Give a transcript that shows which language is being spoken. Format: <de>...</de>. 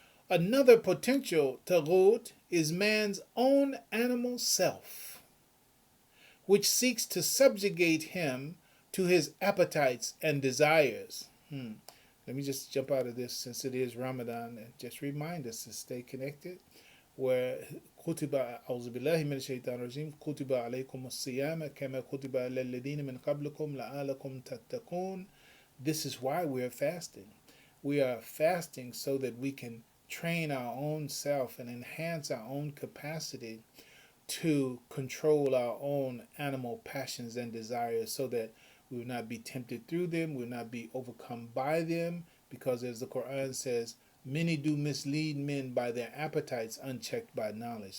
<en>Another potential taghut is man's own animal self, which seeks to subjugate him to his appetites and desires. Let me just jump out of this, since it is Ramadan, and just remind us to stay connected.</en> <ar>Where كتب أعوذ بالله من الشيطان الرجيم كتب عليكم الصيام كما كتب على الذين من قبلكم لعلكم تتقون.</ar> <en>This is why we are fasting. We are fasting so that we can train our own self and enhance our own capacity to control our own animal passions and desires, so that we will not be tempted through them, we will not be overcome by them, because as the Quran says, many do mislead men by their appetites unchecked by knowledge.</en>